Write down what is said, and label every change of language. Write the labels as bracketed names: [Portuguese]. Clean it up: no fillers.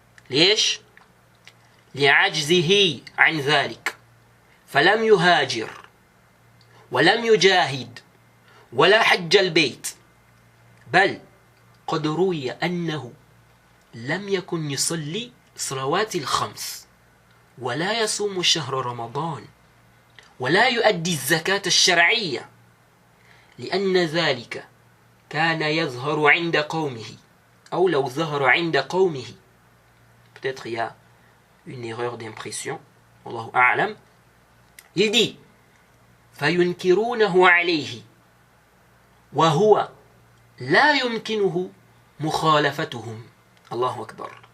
[Arabic] ليش؟ لعجزه عن ذلك فلم يهاجر ولم يجاهد ولا حج البيت بل قد روي أنه لم يكن يصلي صلوات الخمس ولا يصوم شهر رمضان ولا يؤدي الزكاة الشرعية لأن ذلك كان يظهر عند قومه أو لو ظهر عند قومه. [French] Peut-être il y a une erreur d'impression. [Arabic] Wallahu a'lam. [French] Il dit [Arabic] فينكرونه عليه وهو لا يمكنه مخالفتهم. الله أكبر.